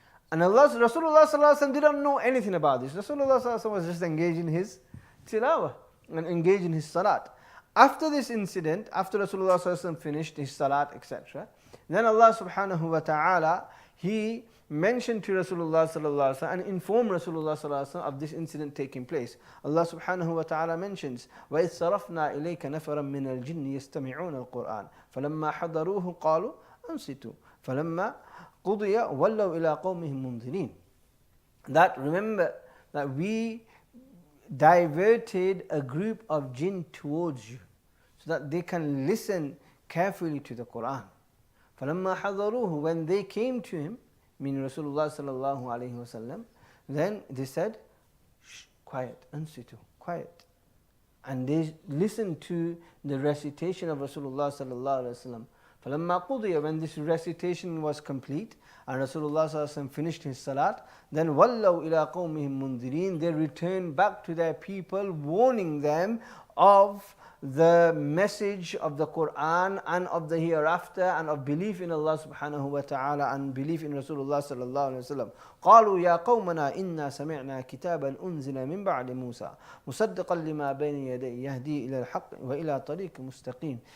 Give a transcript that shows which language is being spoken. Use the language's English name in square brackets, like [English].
[English] And Rasulullah sallallahu alaihi wasallam didn't know anything about this. Rasulullah sallallahu alaihi wasallam was just engaged in his tilawah and engaged in his salat. After this incident, after Rasulullah sallallahu alaihi wasallam finished his salat, etc., then Allah subhanahu wa ta'ala, He mentioned to Rasulullah sallallahu alaihi wasallam and informed Rasulullah sallallahu alaihi wasallam of this incident taking place. [Arabic] Allah subhanahu wa ta'ala mentions, وَإِذْ صَرَفْنَا إِلَيْكَ نَفَرًا مِنَ الْجِنِّ يَسْتَمِعُونَ الْقُرْآنَ فَلَمَّا حَضَرُوهُ قَالُوا أَنصِتُوا فَلَمَّا قُضِيَ وَلَّوْا إِلَىٰ قَوْمِهِمْ مُنذِرِينَ. [English] That, remember, that we diverted a group of jinn towards you so that they can listen carefully to the Qur'an. [Arabic] فَلَمَّا حَضَرُوهُ, [English] when they came to him, meaning Rasulullah sallallahu alaihi wasallam, then they said, shh, quiet, ansitu, quiet. And they listened to the recitation of Rasulullah sallallahu alaihi wasallam. [Arabic] فَلَمَّا قُضِيَ, [English] when this recitation was complete and Rasulullah sallallahu alaihi wasallam finished his salat, then [Arabic] وَلَّوْا إِلَىٰ قَوْمِهِمْ مُنذِرِينَ, [English] they returned back to their people, warning them of the message of the Qur'an and of the hereafter and of belief in Allah subhanahu wa ta'ala and belief in Rasulullah sallallahu alayhi wa sallam. [Arabic] قالوا يا قومنا إنا سمعنا كتابا أنزل من بعد موسى مصدقا لما بين يديه يهدي إلى الحق وإلى طريق مستقيم.